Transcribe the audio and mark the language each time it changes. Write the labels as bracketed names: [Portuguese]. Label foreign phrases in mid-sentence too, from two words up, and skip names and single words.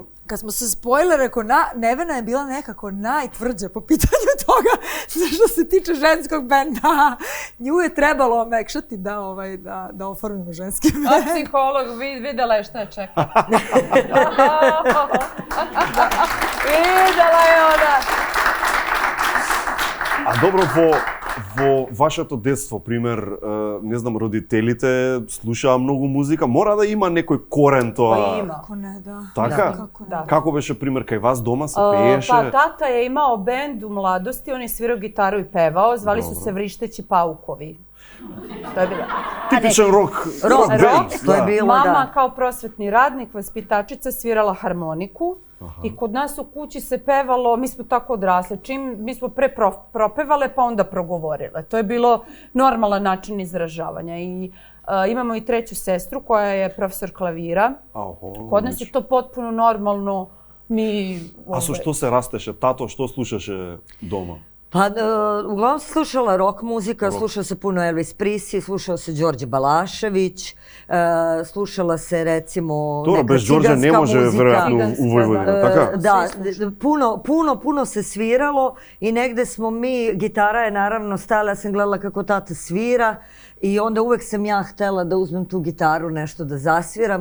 [Serbian] Kad smo se spojile, rekao, Nevena je bila nekako najtvrđa po pitanju toga što se tiče ženskog benda. Nju je trebalo omekšati da oformimo ženski bend. A psiholog videla je šta je čeka. Videla je ona. A dobro, [Macedonian] во вашето детство, пример, не знам, родителите слушаа многу музика, мора да има некој корен тоа. Па има. Како не, да. Така? Да. Како беше, пример, кај вас дома се пееше? [Serbian] Pa tata je imao bend u mladosti, on je svirao gitaru i pevao, zvali su se Vrišteći paukovi. To je bilo... [Macedonian] Tipичен рок бенд. [Serbian] To je bilo, Mama kao prosvetni radnik, vaspitačica, svirala harmoniku. I kod nas u kući se pevalo, mi smo tako odrasli, mi smo pre propevale pa onda progovorile. To je bilo normalan način izražavanja. I imamo i treću sestru koja je profesor klavira. Kod nas je to potpuno normalno. [Macedonian] A со што се растеше? Тато, што слушаше дома? [Serbian] Pa, uglavnom se slušala rock muzika, slušao se puno Elvis Presley, slušao se Đorđe Balašević, slušala se recimo neka ciganska muzika. ne može verovatno u Vojvodinu, tako? Da, puno se sviralo i negde smo mi, gitara je naravno stala, ja sam gledala kako tata svira i onda uvek sam ja htela da uzmem tu gitaru, nešto da zasviram.